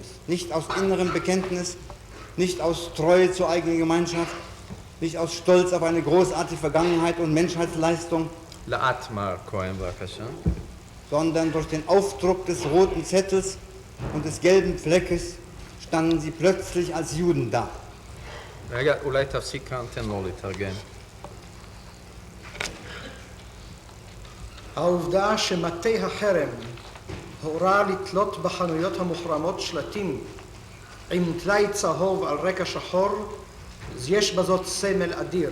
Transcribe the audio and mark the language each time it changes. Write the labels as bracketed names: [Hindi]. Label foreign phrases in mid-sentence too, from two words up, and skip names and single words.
[German] Nicht aus innerem Bekenntnis, nicht aus Treue zur eigenen Gemeinschaft, nicht aus Stolz auf eine großartige Vergangenheit und Menschheitsleistung, sondern durch den Aufdruck des roten Zettels und des gelben Fleckes standen sie plötzlich als Juden da. [Hebrew] רגע, אולי תפסיק כאן, תן לו לתרגם. העובדה שמטה החרם הורה לתלות בחנויות המוחרמות שלטים עם טלאי צהוב על רקע שחור, יש בזאת סמל אדיר.